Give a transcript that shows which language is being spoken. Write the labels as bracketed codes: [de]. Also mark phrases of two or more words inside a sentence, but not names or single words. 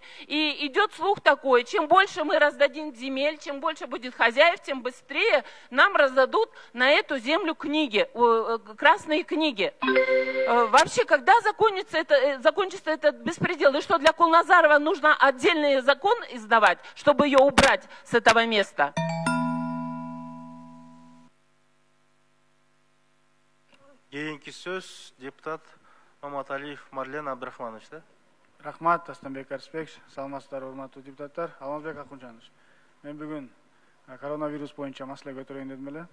[ru] И идет слух такой, чем больше мы раздадим земель, чем больше будет хозяев, тем быстрее нам раздадут на эту землю книги, красные книги. Вообще, когда закончится этот беспредел? И что, для Кулназарова нужно отдельный закон издавать, чтобы ее убрать с этого места? [ky] Кейинки сөз депутат Маматалиев Марлен Абдрахманович, да? Рахмат, Астанбек Арысбек, саламатсыздар, урматтуу депутаттар. Алмазбек Акунжанович, мен бүгүн коронавирус боюнча маселе көтөрөйүн дедим эле.